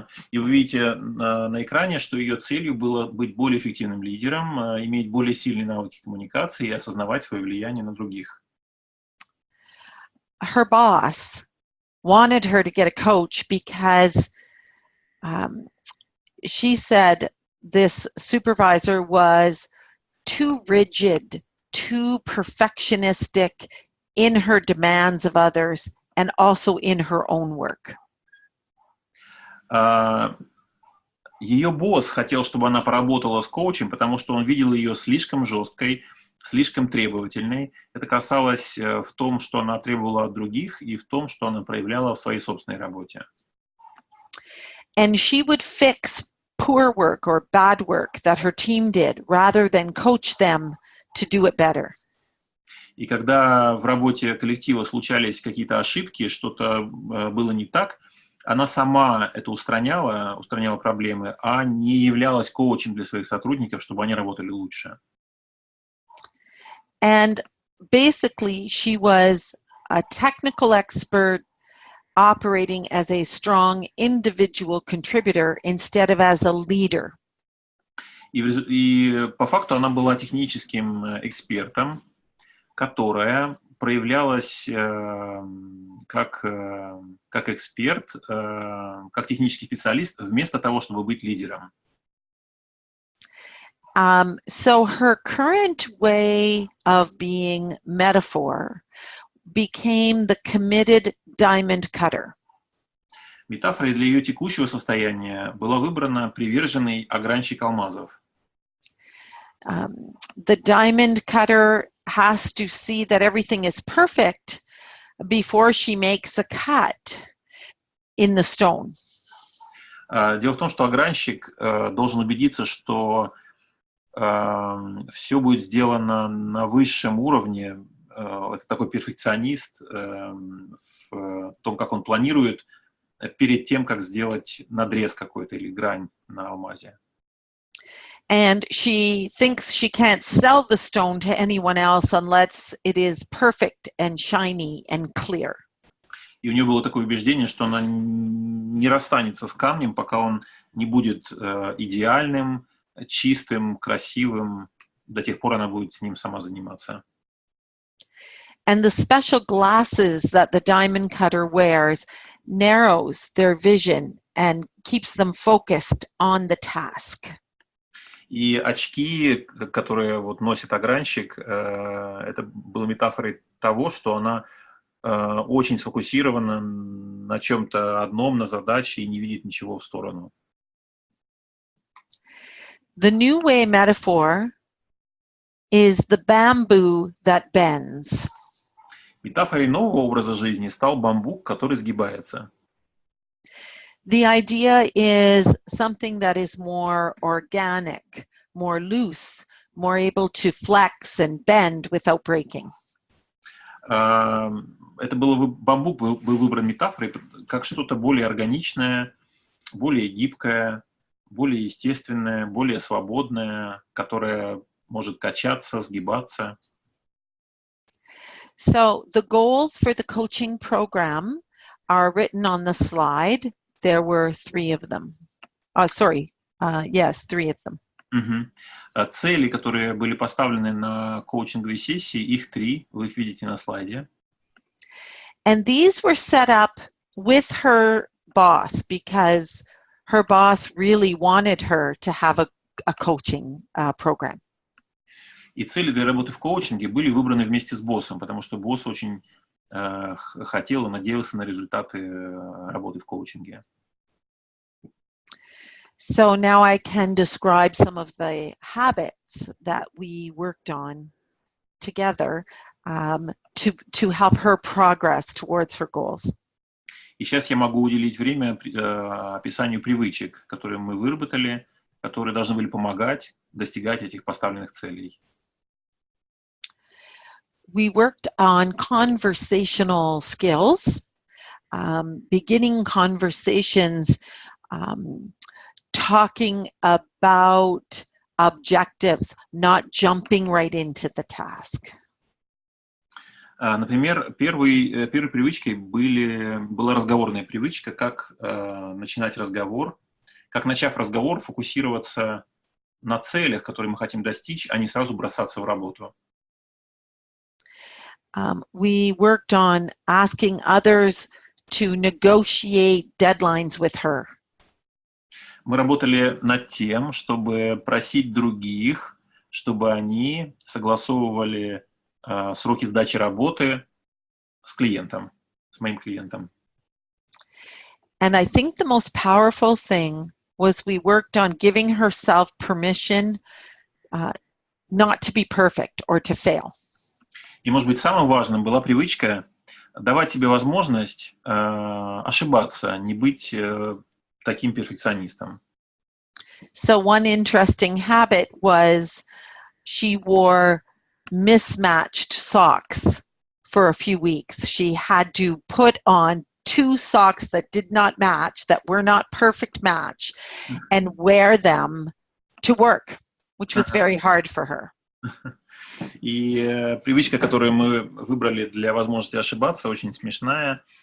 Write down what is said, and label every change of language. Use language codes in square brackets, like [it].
[ru] И вы видите на экране, что ее целью было быть более эффективным лидером, иметь более сильные навыки коммуникации и осознавать свое влияние на других. [en] Her boss wanted her to get a coach because she said this supervisor was too rigid, too perfectionistic in her demands of others and also in her own work. [ru] Ее босс хотел, чтобы она поработала с коучем, потому что он видел ее слишком жесткой, слишком требовательной. Это касалось в том, что она требовала от других, и в том, что она проявляла в своей собственной работе. [en] And she would fix poor work or bad work that her team did, rather than coach them to do it better. [ru] И когда в работе коллектива случались какие-то ошибки, что-то было не так, она сама это устраняла проблемы, а не являлась коучем для своих сотрудников, чтобы они работали лучше. [en] And basically, she was a technical expert operating as a strong individual contributor instead of as a leader. [ru] И по факту она была техническим экспертом, которая проявлялась как эксперт, как технический специалист, вместо того, чтобы быть лидером. [en] So her current way of being metaphor became the committed diamond cutter. [ru] Метафорой для ее текущего состояния была выбрана приверженный огранщик алмазов. [en] The diamond cutter has to see that everything is perfect before she makes a cut in the stone. [ru] Дело в том, что огранщик должен убедиться, что все будет сделано на высшем уровне, это такой перфекционист в том, как он планирует перед тем, как сделать надрез какой-то или грань на алмазе. [en] And she thinks she can't sell the stone to anyone else unless it is perfect and shiny and clear. [ru] И у нее было такое убеждение, что она не расстанется с камнем, пока он не будет идеальным, чистым, красивым. До тех пор она будет с ним сама заниматься. [en] And the special glasses that the diamond cutter wears narrows their vision and keeps them focused on the task. [ru] И очки, которые вот носит огранщик, это было метафорой того, что она очень сфокусирована на чем-то одном, на задаче и не видит ничего в сторону. [en] The new way metaphor is the bamboo that bends. [ru] Метафорой нового образа жизни стал бамбук, который сгибается. [en] The idea is something that is more organic, more loose, more able to flex and bend without breaking. [ru] Бамбук был выбран метафорой как что-то более органичное, более гибкое, более естественное, более свободное, которое может качаться, сгибаться. [en] So the goals for the coaching program are written on the slide. There were 3 of them. Yes, 3 of them. [ru] Цели, которые были поставлены на коучинговой сессии, их 3, вы их видите на слайде. [en] And these were set up with her boss because her boss really wanted her to have a coaching program. [ru] И цели для работы в коучинге были выбраны вместе с боссом, потому что босс очень хотел и надеялся на результаты работы в коучинге. [en] So now I can describe some of the habits that we worked on together to help her progress towards her goals. [ru] И сейчас я могу уделить время описанию привычек, которые мы выработали, которые должны были помогать достигать этих поставленных целей. [en] We worked on conversational skills, beginning conversations, talking about objectives, not jumping right into the task. [ru] Например, первой привычкой была разговорная привычка, как начинать разговор, как, начав разговор, фокусироваться на целях, которые мы хотим достичь, а не сразу бросаться в работу. [en] We worked on asking others to negotiate deadlines with her. [ru] Мы работали над тем, чтобы просить других, чтобы они согласовывали сроки сдачи работы с клиентом, с моим клиентом. [en] And I think the most powerful thing was we worked on giving herself permission not to be perfect or to fail. [ru] И, может быть, самым важным была привычка давать себе возможность ошибаться, не быть таким перфекционистом. [en] So one interesting habit was she wore mismatched socks for a few weeks. She had to put on 2 socks that did not match, that were not perfect match, and wear them to work, which was very hard for her. [ru] И привычка, которую мы выбрали для возможности ошибаться, очень смешная.